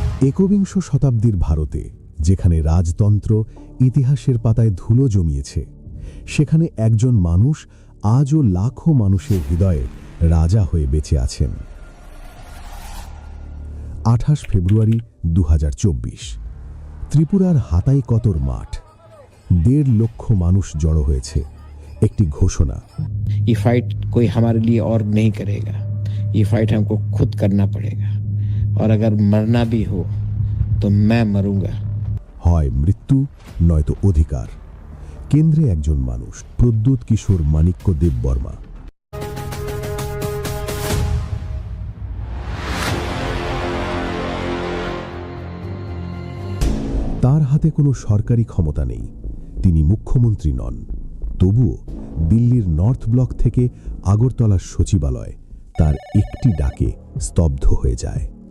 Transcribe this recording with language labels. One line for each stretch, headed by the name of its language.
Bangla: একবিংশ শতাব্দীর ভারতে যেখানে রাজতন্ত্র ইতিহাসের পাতায় ধুলো জমিয়েছে সেখানে একজন মানুষ আজও লাখো মানুষের হৃদয়ে রাজা হয়ে বেঁচে আছেন। 28 ফেব্রুয়ারি 2024 ত্রিপুরার হাতাইকতর মাঠ 1.5 লক্ষ মানুষ জড়ো হয়েছে একটি ঘোষণা
Hindi: ये फाइट कोई हमारे लिए और नहीं करेगा ये फाइट हमको खुद करना पड़ेगा और अगर मरना भी हो तो मैं मरूंगा
Bangla: হয় মৃত্যু নয়তো অধিকার কেন্দ্রে একজন মানুষ প্রদ্যুৎ কিশোর মানিক্য দেব বর্মা তার হাতে কোনো সরকারি ক্ষমতা নেই তিনি মুখ্যমন্ত্রী নন তবুও দিল্লির নর্থ ব্লক থেকে আগরতলার সচিবালয় তার একটি ডাকে স্তব্ধ হয়ে যায়।